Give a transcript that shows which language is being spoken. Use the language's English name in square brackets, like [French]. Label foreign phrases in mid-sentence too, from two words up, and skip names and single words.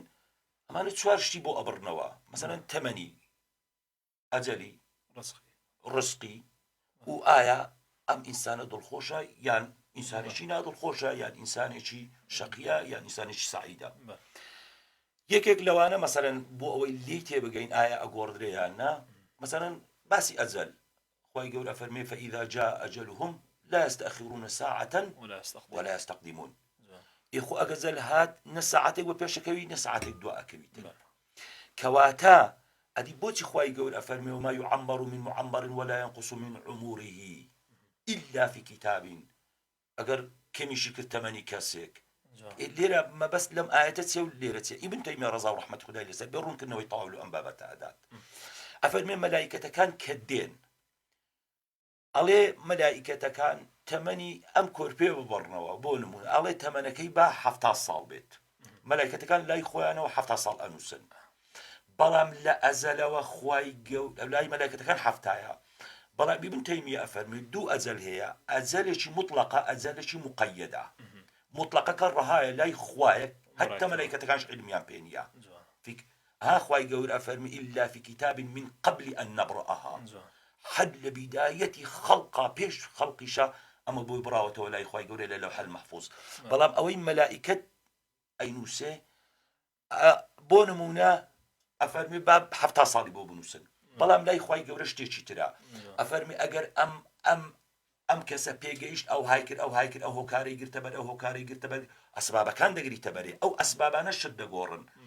[Central Kurdish] ئەمانە چوار شتی بۆ ئەبڕنەوە، مەسەرەن تەمەنی، ئەجەلی، ڕزقی، و ئایا ئەم ئینسانە دڵخۆشە یان ئینسانێکی نادڵخۆشە، یان ئینسانێکی شەقیە یان ئینسانێکی سەعیدە. یەکێک لەوانە مەسەرەن بۆ ئەوەی لێی تێبگەین ئایا ئەگۆڕدرێ یان نا، مەسەرەن باسی ئەجەل، خوای گەورە فەرمێ [Arabic] فەئیذا جاء ئەجەلهم لا يستأخرون ساعة ولا يستقدمون. [Central Kurdish] ئێخۆ ئەگەجەل هات نە ساعاتێک بۆ پێشەکەوی نە ساعاتێک دواکەویتن. کەواتە ئەدی بۆچی خوای گەورە فەرمێ [Arabic] وما يعمر من معمر ولا ينقص من عمره إلا في كتاب. [Central Kurdish] ئەگەر کەمیشی کرد تەمەنی کەسێک، لێرە مەبەست لەم ئاەتە چێ و لێرە چێ. ئیبن تەیمیە ڕەزا و ڕەحمەت خودای لەسەر بێ ڕوونکردنەوەی تەواو لە ئەم بابەتە ئەدات. ئەفەرمێ مەلایکەتەکان کە دێن، ئەڵێ مەلایکەتەکان تەمەنی ئەم کۆرپێ ببڕنەوە، بۆ نمونە ئەڵێ تەمەنەکەی با 70 ساڵ بێت، مەلایکەتەکان لای خۆیانەوە 70 ساڵ ئەنووسن. بەڵام لە ئەزەلەوە خوای گەورە لای مەلایکەتەکان 70ە. بەڵام ابن تەیمیە ئەفەرمێ دوو ئەجەل هەیە، ئەجەلێکی مطلقە، ئەجەلێکی مقەیەدە. مطلقەکە ڕەهایە لای خوایە، هەتا مەلایکەتەکانش علمیان پێ نییە. ها خوای گەورە ئەفەرمێ [Arabic] إلا في كتاب من قبل أن نبرأها، [Central Kurdish] حد لە بیدایەتی خەڵقا پێش خەڵقیشە ئەمە بۆی بڕاوەتەوە لای خوای گەورە لە لەوح المەحفوظ. بەڵام ئەوەی مەلائکەت ئەینووسێ بۆ نمونە ئەفەرمێ با 70 ساڵی بۆ بنووسن، بەڵام لای خوای گەورە شتێکی ترە. ئەفەرمێ ئەگەر ئەم کەسە پێگەیشت ئەو های کرد ئەو های کرد ئەو هۆکارەی گرتە بەر ئەو هۆکارەی گرتە بەر، ئەسبابەکان دەگریتە بەرێ، ئەو ئەسبابانە شت دەگۆڕن.